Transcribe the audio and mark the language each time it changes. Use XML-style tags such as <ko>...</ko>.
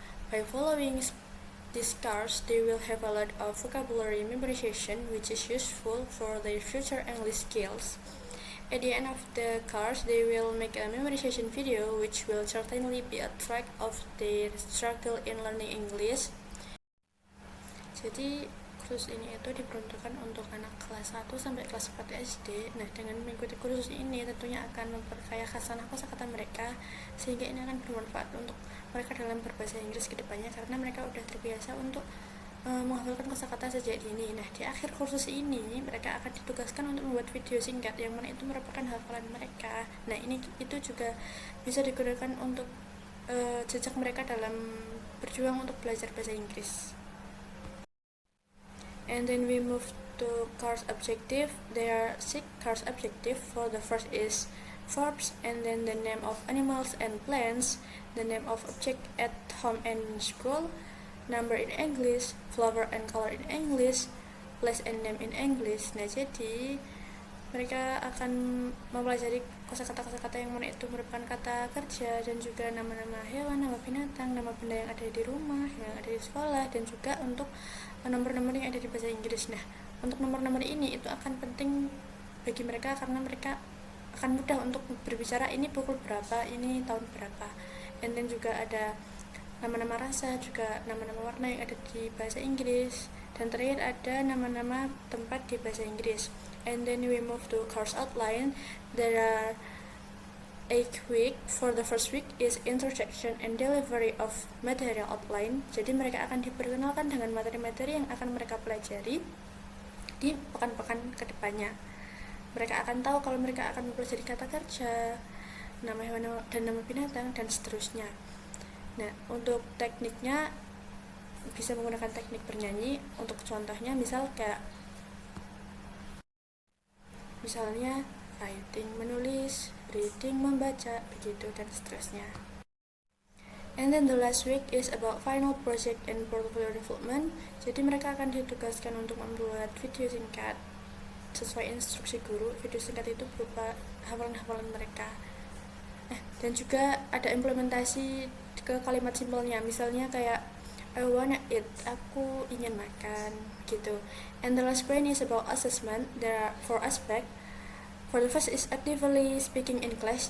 <en>By following this course, they will have a lot of vocabulary memorization, which is useful for their future English skills. At the end of the course, they will make a memorization video, which will certainly be a track of their struggle in learning English.</en> <id>Jadi, kursus ini itu diperuntukkan untuk anak kelas 1 sampai kelas 4 SD. Nah, dengan mengikuti kursus ini tentunya akan memperkaya khasanah kosakata mereka, sehingga ini akan bermanfaat untuk mereka dalam berbahasa Inggris ke depannya, karena mereka sudah terbiasa untuk menghafalkan kosakata sejak dini. Nah, di akhir kursus ini mereka akan ditugaskan untuk membuat video singkat yang mana itu merupakan hafalan mereka. Nah, itu juga bisa digunakan untuk jejak mereka dalam berjuang untuk belajar bahasa Inggris.</id> <en>And then we move to course objective. There are 6 course objective. For the first is verbs, and then the name of animals and plants, the name of object at home and school, number in English, flower and color in English, place and name in English.</en> <id>Nah, jadi mereka akan mempelajari kosakata-kosakata yang mana itu merupakan kata kerja, dan juga nama-nama hewan, nama binatang, nama benda yang ada di rumah, yang ada di sekolah, dan juga untuk nomor-nomor yang ada di bahasa Inggris. Nah, untuk nomor-nomor ini itu akan penting bagi mereka karena mereka akan mudah untuk berbicara ini pukul berapa, ini tahun berapa.</id> <en>And then</en> <id>juga ada nama-nama rasa, juga nama-nama warna yang ada di bahasa Inggris, dan terakhir ada nama-nama tempat di bahasa Inggris.</id> <en>And then we move to course outline. There are 8 week. For the first week is introduction and delivery of material outline.</en> <id>Jadi mereka akan diperkenalkan dengan materi-materi yang akan mereka pelajari di pekan-pekan kedepannya. Mereka akan tahu kalau mereka akan mempelajari kata kerja, nama hewan dan nama binatang, dan seterusnya. Nah, untuk tekniknya bisa menggunakan teknik bernyanyi. Untuk contohnya misalnya writing menulis, reading membaca, begitu dan seterusnya.</id> <en>And then the last week is about final project and portfolio development.</en> <id>Jadi mereka akan ditugaskan untuk membuat video singkat sesuai instruksi guru. Video singkat itu berupa hafalan-hafalan mereka. Dan juga ada implementasi ke kalimat simpelnya, misalnya kayak</id> <en>I wanna eat,</en> <id>aku ingin makan, gitu.</id> <en>And the last point is about assessment. There are 4 aspects. For the first is actively speaking in class.</en>